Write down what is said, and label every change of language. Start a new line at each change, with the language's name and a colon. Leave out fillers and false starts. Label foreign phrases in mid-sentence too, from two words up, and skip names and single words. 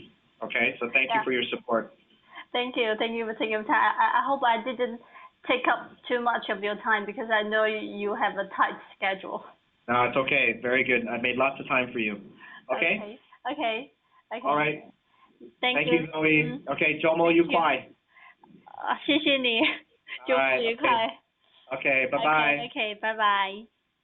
English: Okay, so thank you for your support. Thank you for taking your time. I hope I didn't take up too much of your time, because I know you have a tight schedule. No, it's okay. Very good. I made lots of time for you. Okay. Okay. All right. Thank you,
Chinese: Zoe. Okay, 周末愉快。谢谢你，周末愉快。
English: Okay, bye bye. Okay, bye bye.